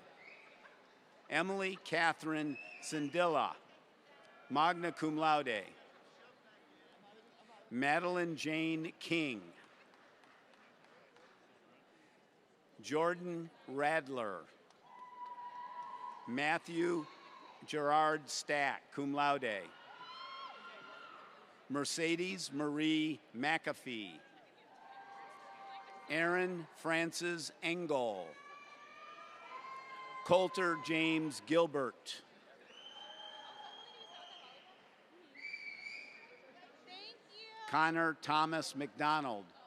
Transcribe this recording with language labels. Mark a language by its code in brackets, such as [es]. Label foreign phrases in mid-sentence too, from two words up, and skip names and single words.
[en] Emily Catherine Sindilla, [la] magna cum laude. [en] Madeline Jane King. Jordan Radler. Matthew Gerard Stack, [la] cum laude. [en] Mercedes Marie McAfee. Aaron Francis Engel. Coulter James Gilbert. Connor Thomas McDonald.